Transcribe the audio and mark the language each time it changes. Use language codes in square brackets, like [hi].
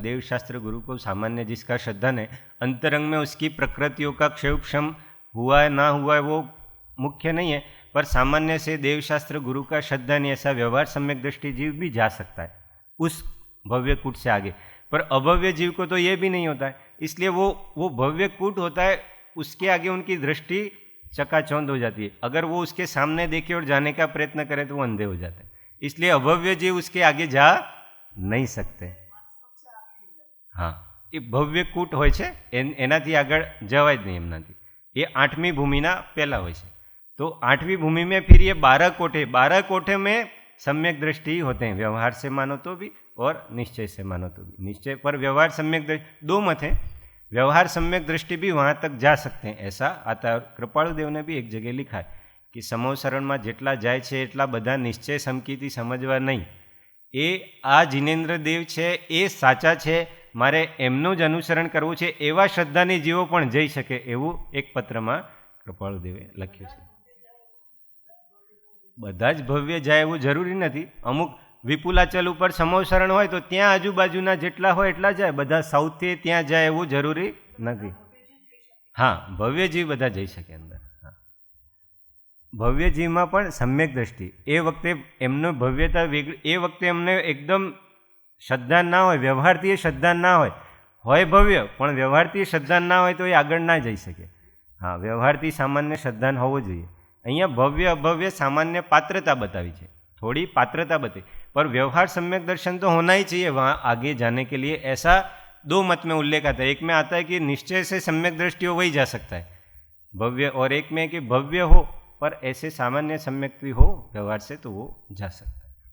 [hi] देवशास्त्र गुरु को सामान्य जिसका श्रद्धा है, अंतरंग में उसकी प्रकृतियों का क्षयोक्षम हुआ है ना हुआ है वो मुख्य नहीं है, पर सामान्य से देवशास्त्र गुरु का श्रद्धा नहीं, ऐसा व्यवहार सम्यक दृष्टि जीव भी जा सकता है उस भव्य कूट से आगे। पर अभव्य जीव को तो ये भी नहीं होता है, इसलिए वो भव्य कूट होता है, उसके आगे उनकी दृष्टि चकाचौंध हो जाती है। अगर वो उसके सामने देखे और जाने का प्रयत्न करे तो वो अंधे हो जाते हैं। इसलिए अभव्य जीव उसके आगे जा नहीं सकते। हाँ, ये भव्य कूट [gu] હોય છે, એનાથી આગળ જવાય જ નહીં એમનાથી। [hi] ये 8वीं भूमिना पहला [gu] હોય છે। [hi] तो 8वीं भूमि में फिर ये 12 कोठे में सम्यक दृष्टि होते हैं, व्यवहार से मानो तो भी और निश्चय से मानो तो भी। निश्चय पर व्यवहार सम्यक दृष्टि दो मत हैं, व्यवहार सम्यक दृष्टि भी वहाँ तक जा सकते हैं, ऐसा आता है। कृपालुदेव ने भी एक जगह लिखा है कि [gu] समव शरणમાં જેટલા જાય છે એટલા બધા નિશ્ચય સમકીથી સમજવા નહીં। એ આ જીનેન્દ્ર દેવ છે એ સાચા છે, મારે એમનું જ અનુસરણ કરવું છે, એવા શ્રદ્ધાની જીવો પણ જઈ શકે એવું એક પત્રમાં કૃપાળુદેવે લખ્યું છે. બધા જ ભવ્ય જાય એવું જરૂરી નથી. અમુક વિપુલાચલ ઉપર સમોસરણ હોય તો ત્યાં આજુબાજુના જેટલા હોય એટલા જાય. બધા સાઉથથી ત્યાં જાય એવું જરૂરી નથી. હા, ભવ્યજીવ બધા જઈ શકે અંદર. ભવ્યજીવમાં પણ સમ્યક દ્રષ્ટિ, એ વખતે એમનો ભવ્યતા વેગળી, એ વખતે એમને એકદમ શ્રદ્ધા ના હોય, વ્યવહારથી શ્રદ્ધા ના હોય ભવ્ય પણ વ્યવહારથી શ્રદ્ધા ના હોય તો એ આગળ ના જઈ શકે. હા, વ્યવહારથી સામાન્ય શ્રદ્ધાન હોવો જોઈએ. અહીંયા ભવ્ય અભવ્ય [hi] सामान्य पात्रता बतावी है, थोड़ी पात्रता बताई, पर व्यवहार सम्यक दर्शन तो होना ही चाहिए वहाँ आगे जाने के लिए. ऐसा दो मत में उल्लेख आता है. एक में आता है कि निश्चय से सम्यक दृष्टि हो वही जा सकता है भव्य, और एक में कि भव्य हो पर ऐसे सामान्य सम्यक हो व्यवहार से तो वो जा सकता है.